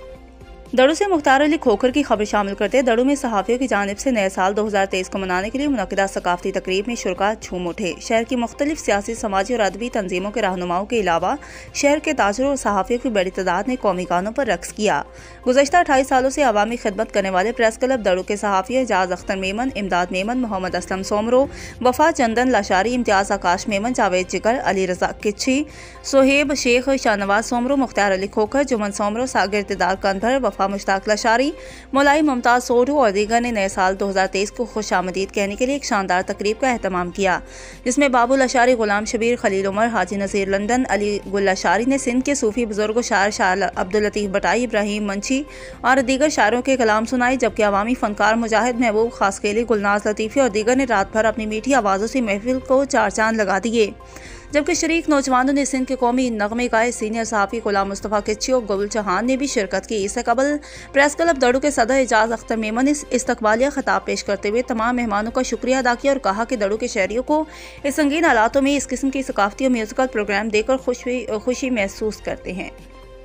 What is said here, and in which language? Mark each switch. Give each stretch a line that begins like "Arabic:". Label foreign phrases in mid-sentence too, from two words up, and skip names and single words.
Urdu: دڑو سے مختار علی کھوکھر کی خبر شامل کرتے دڑو میں صحافیوں کی جانب سے نئے سال 2023 کو منانے کے لیے منعقدہ ثقافتی تقریب میں شرکا جھوم اٹھے. شہر کی مختلف سیاسی، سماجی اور ادبی تنظیموں کے رہنماؤں کے علاوہ شہر کے تاجروں اور صحافیوں کی بڑی تعداد نے قومی گانوں پر رقص کیا. گزشتہ 28 سالوں سے عوامی خدمت کرنے والے پریس کلب دڑو کے صحافی اعجاز اختر میمن، امداد میمن، محمد اسلم سومرو، وفا چندن لاشاری، امتیاز آکاش میمن، جاوید جگر، علی رضا کچھی، سہیب شیخ، شاہنواز سومرو، مختار علی کھوکھر، جمن سومرو، صغیر اقتدار کندھر، وفا مشتاق لاشاری، مولائی ممتاز سوڈھو اور دیگر نے نئے سال 2023 کو خوش آمدید کہنے کے لیے ایک شاندار تقریب کا اہتمام کیا، جس میں بابو لاشاری، غلام شبیر، خلیل عمر، حاجی نذیر لندن، علی گل لاشاری نے سندھ کے صوفی بزرگ شاعر شاہ عبداللطیف بٹائی، ابراہیم منچی اور دیگر شاعروں کے کلام سنائے، جبکہ عوامی فنکار مجاہد محبوب خاصخیلی، گلناز لطیفی اور دیگر نے رات بھر اپنی میٹھی آوازوں سے محفل کو چار چاند لگا دیے. جبکہ شریک نوجوانوں نے سندھ کے قومی نغمے گائے. سینئر صحافی غلام مصطفیٰ کچی اور گل چوہان نے بھی شرکت کی. اس سے قبل پریس کلب دڑو کے صدر اعجاز اختر میمن نے استقبالیہ خطاب پیش کرتے ہوئے تمام مہمانوں کا شکریہ ادا کیا اور کہا کہ دڑو کے شہریوں کو اس سنگین حالات میں اس قسم کی ثقافتی اور
English: musical program
Urdu: دے کر خوشی محسوس کرتے ہیں.